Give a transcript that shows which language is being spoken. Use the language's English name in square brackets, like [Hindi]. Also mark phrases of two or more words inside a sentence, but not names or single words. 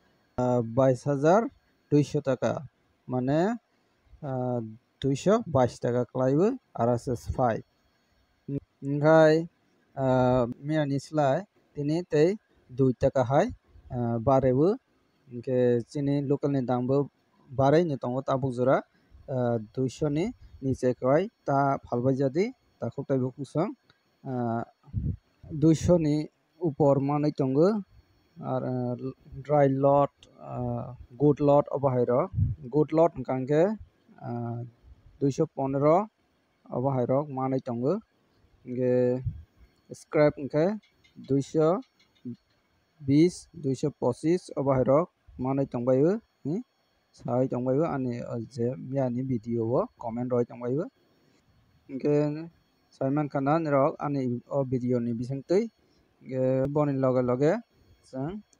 [Kok Borok] 22,200 taka mane 222 taka klaio RSS 5 hingkai miyani slai tini tei 2 taka hai barewo hingke chini local ni dam bo barai ni tongo tabuk jora 200 ni niche kai ta phalbai jadi takok tai bukusong 200 ni upor manui tongo ar [English] dry lot good lot [Kok Borok] obo hai rok [English] good lot [Kok Borok] hingka hingke 215 obo hai rok manui tongo hingke scrap hingke 220 225 obo hai rok manui tongbai o sai tongbai o ani je miyani video o comment roi tongbai o hingke saimanka na rok ani o video ni bisingtwi boni loge loge chong